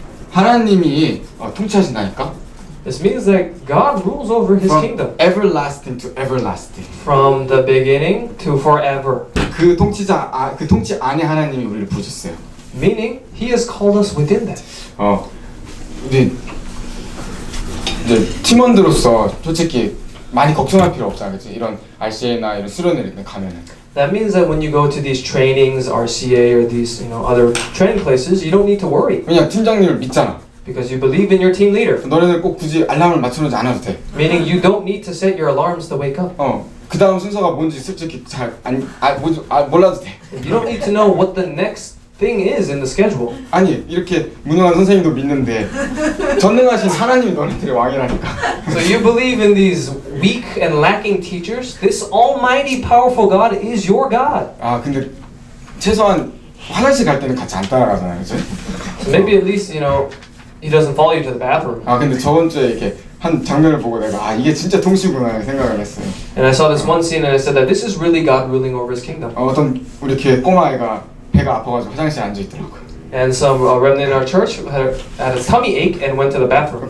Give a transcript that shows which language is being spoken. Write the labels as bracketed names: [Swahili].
[Korean] 하나님이 통치하신다니까. [English] This means that God rules over His kingdom everlasting to everlasting. from the beginning to forever. [Korean] 그 통치자 그 통치 안에 하나님이 우리를 부르셨어요. [English] Meaning, He has called us within that. [Korean] 우리 이제 팀원들로서 솔직히 많이 걱정할 필요 없잖아, 그렇지? 이런 RCA나 이런 수련회 이런 데 가면은. [English] That means that when you go to these trainings, RCA or these other training places, you don't need to worry [Korean] 왜냐 팀장님을 믿잖아. [English] because you believe in your team leader. [Korean] 너네들 꼭 굳이 알람을 맞춰놓지 않아도 돼. [English] Meaning, you don't need to set your alarms to wake up. [Korean] 그 다음 순서가 뭔지 솔직히 몰라도 돼. [English] You don't need to know what the next thing is in the schedule. [Korean] 아니 이렇게 무능한 선생님도 믿는데 전능하신 하나님이 너네들의 왕이라니까. [English] So you believe in these weak and lacking teachers? This almighty, powerful God is your God. [Korean] 근데 최소한 화장실 갈 때는 같이 안 따라가잖아요, 그렇지? [English] So maybe at least, He doesn't follow you to the bathroom. [Korean] 근데 저번 주에 이렇게 한 장면을 보고 내가 이게 진짜 통치구나 생각을 했어요. [English] And I saw this one scene and I said that this is really God ruling over His kingdom. [Korean] 어떤 우리 이렇게 꼬마애가 배가 아파가지고 화장실에 앉아 있더라고요. [English] And some remnant in our church had a tummy ache and went to the bathroom.